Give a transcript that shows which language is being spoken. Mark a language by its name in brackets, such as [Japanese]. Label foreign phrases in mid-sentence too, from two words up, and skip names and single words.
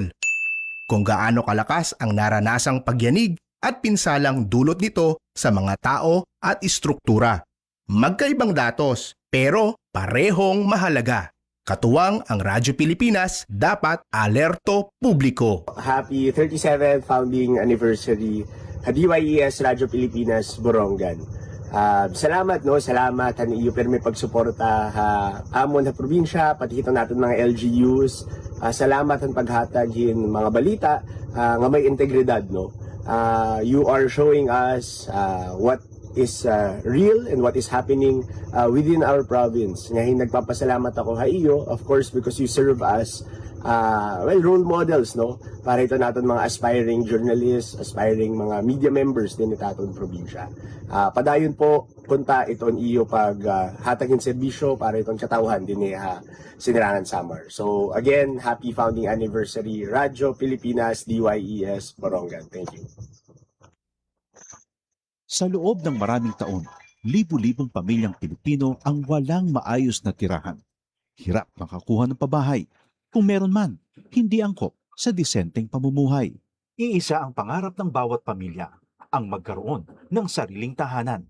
[Filipino] Kung gaano kalakas ang naranasang pagyanig at pinsalang dulot nito sa mga tao at istruktura. Magkaibang datos, pero parehong mahalaga. Katuwang ang Radyo Pilipinas, dapat alerto publiko. [English] Happy 37th founding anniversary DYES Radyo Pilipinas Borongan. [Waray] Salamat salamat iyo permi pagsuporta amon sa probinsya, pati ito natin mga LGUs. Salamat ang paghatag mga balita nga may integridad [English] You are showing us what is real and what is happening within our province. [Filipino] Ngayon nagpapasalamat ako sa iyo, [English] of course, because you serve us role models [Waray] para ito natin mga [English] aspiring journalists, [Waray] aspiring mga [English] media members [Waray] din ito aton probinsya. Padayon po kunta iton iyo pag hatagin serbisyo para itong katawhan din Sinirangan Summer. [English] So again, happy founding anniversary Radyo Pilipinas DYES Borongan. Thank you. [Filipino] Sa loob ng maraming taon, libu-libong pamilyang Pilipino ang walang maayos na tirahan. Hirap makakuha ng pabahay. Kung meron man, hindi angkop sa disenteng pamumuhay. Iisa ang pangarap ng bawat pamilya, ang magkaroon ng sariling tahanan.